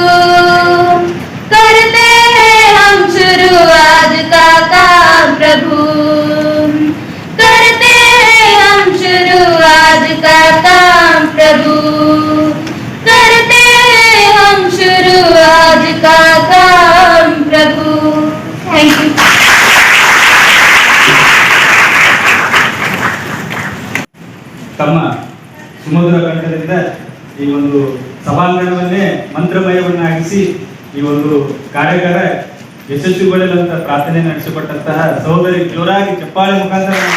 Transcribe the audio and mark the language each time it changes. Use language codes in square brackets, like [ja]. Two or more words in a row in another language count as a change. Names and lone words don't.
[hi] करते हैं हम शुरू आज का काम प्रभु करते हैं हम शुरू आज का काम प्रभु करते हैं हम शुरू आज का काम प्रभु [en] thank you [kn] ತಮ್ಮ ಸುಮಧುರ ಕಂಠದಿಂದ ಈ ಒಂದು ಸಭಾಂಗಣವನ್ನೇ ಮಂತ್ರಮಯವನ್ನಾಗಿಸಿ ಈ ಒಂದು ಕಾರ್ಯಾಗಾರ ಯಶಸ್ವಿಗೊಳ್ಳಲಂತ ಪ್ರಾರ್ಥನೆ ನಡೆಸಿಕೊಟ್ಟಂತಹ ಸಹೋದರಿ ಜೋರಾಗಿ ಚಪ್ಪಾಳೆ ಮುಖಾಂತರ